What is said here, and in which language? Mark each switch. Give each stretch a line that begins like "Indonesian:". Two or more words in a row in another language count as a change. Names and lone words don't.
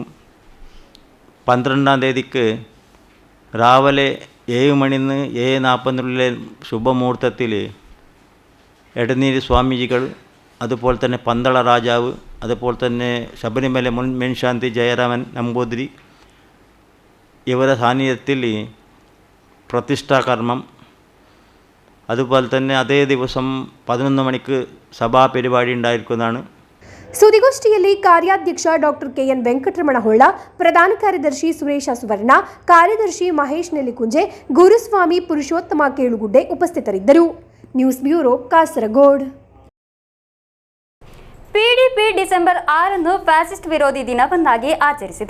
Malayalam: 12-ാം തീയതിക്ക് രാവിലെ 7 മണിയിൽ നിന്ന് 7:40 ശുഭമുഹൂർത്തത്തിൽ എടനീര് സ്വാമിജികൾ, അതുപോലെ തന്നെ പന്തള രാജാവ്, അതുപോലെ തന്നെ ശബരിമല മുൻ മേൽശാന്തി ജയരാമൻ നമ്പൂതിരി ഇവരുടെ സാന്നിധ്യത്തിൽ പ്രതിഷ്ഠാകർമ്മം, അതുപോലെ തന്നെ അതേ ദിവസം 11 മണിക്ക് സഭാ പരിപാടി ഉണ്ടായിരിക്കുന്നതാണ്.
Kannada: ಸುದ್ದಿಗೋಷ್ಠಿಯಲ್ಲಿ ಕಾರ್ಯಾಧ್ಯಕ್ಷ ಡಾಕ್ಟರ್ ಕೆಎನ್ ವೆಂಕಟರಮಣ ಹೊಳ್ಳ, ಪ್ರಧಾನ ಕಾರ್ಯದರ್ಶಿ ಸುರೇಶ ಸುವರ್ಣ, ಕಾರ್ಯದರ್ಶಿ ಮಹೇಶ್ ನೆಲಿಕುಂಜೆ, ಗುರುಸ್ವಾಮಿ ಪುರುಷೋತ್ತಮ ಕೇಳುಗುಡ್ಡೆ ಉಪಸ್ಥಿತರಿದ್ದರು.
English: News Bureau,
Kannada: ಕಾಸರಗೋಡು. ಪಿಡಿಪಿ ಡಿಸೆಂಬರ್ 6ರಂದು ಫ್ಯಾಸಿಸ್ಟ್ ವಿರೋಧಿ ದಿನವನ್ನಾಗಿ ಆಚರಿಸಿತು.